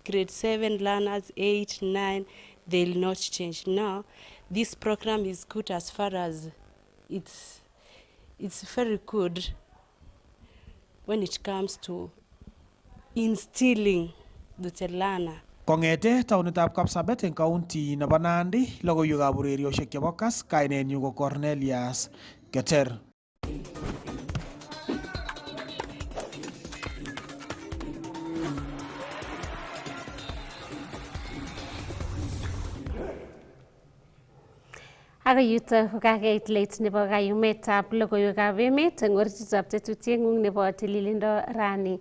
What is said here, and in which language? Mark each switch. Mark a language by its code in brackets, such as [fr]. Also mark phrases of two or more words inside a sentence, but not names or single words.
[en] Grade 7 learners, 8, 9, they'll not change. Now, this program is good as far as it's very good when it comes to instilling the learner. [kln] Kongete taunitab Kapsabet eng county nebo Nandi, logoiwekab urerioshek chebo Kass, kainenyu ko Cornelius Keter. Ako yuto kokakait late nebo kayumetab logoiwekab emet eng orititab tetutieng'ung nebo tililindo rani.